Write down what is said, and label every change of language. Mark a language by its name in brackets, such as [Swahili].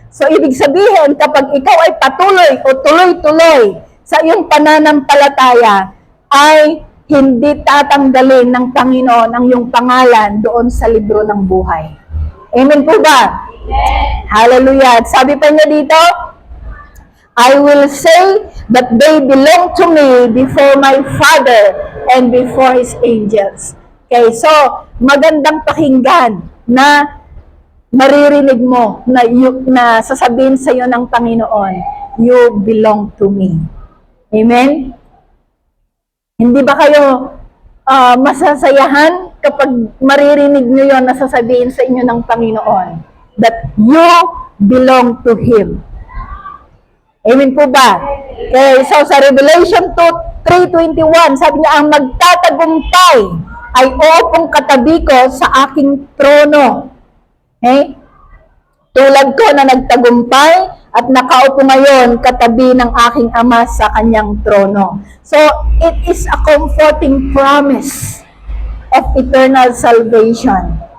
[Filipino] So ibig sabihin, kapag ikaw ay patuloy o tuloy-tuloy sa iyong pananampalataya, ay hindi tatanggalin ng Panginoon ang iyong pangalan doon sa libro ng buhay. Amen po ba? Amen. Hallelujah. At sabi pa niya dito, [English] I will say that they belong to me before my Father and before His angels. [Filipino] Okay, so magandang pakinggan na maririnig mo na sasabihin sa iyo ng Panginoon, [English] you belong to me. [Filipino] Amen? Hindi ba kayo masasayahan kapag maririnig nyo yun na sasabihin sa inyo ng Panginoon [English] that you belong to Him? [Filipino] Amen po ba? Okay, so sa Revelation 3:21, sabi niya, ang magtatagumpay ay uupong katabi ko sa aking trono. Okay? Tulad ko na nagtagumpay at nakaupo ngayon katabi ng aking Ama sa kanyang trono. [English] So, it is a comforting promise of eternal salvation.